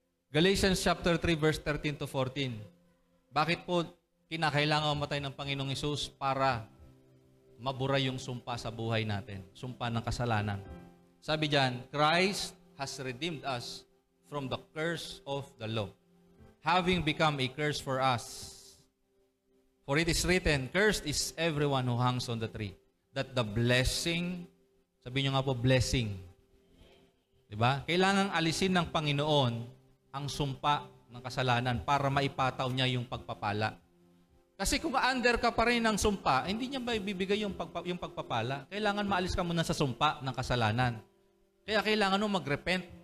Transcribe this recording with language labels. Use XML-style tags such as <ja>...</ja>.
<en>Galatians chapter 3 verse 13 to 14.</en> <tl>Bakit po kinakailangan mamatay ng Panginoong Hesus para mabura yung sumpa sa buhay natin. Sumpa ng kasalanan. Sabi diyan,</tl> <en>Christ has redeemed us from the curse of the law, having become a curse for us. For it is written, cursed is everyone who hangs on the tree, that the blessing,</en> <tl>sabi nyo nga po,</tl> <en>blessing.</en> <tl>Diba? Kailangang alisin ng Panginoon ang sumpa ng kasalanan para maipataw niya yung pagpapala. Kasi kung under ka pa rin ng sumpa, hindi niya ba ibibigay yung pagpapala? Kailangan maalis ka muna sa sumpa ng kasalanan. Kaya kailangan mo mag-repent.</tl>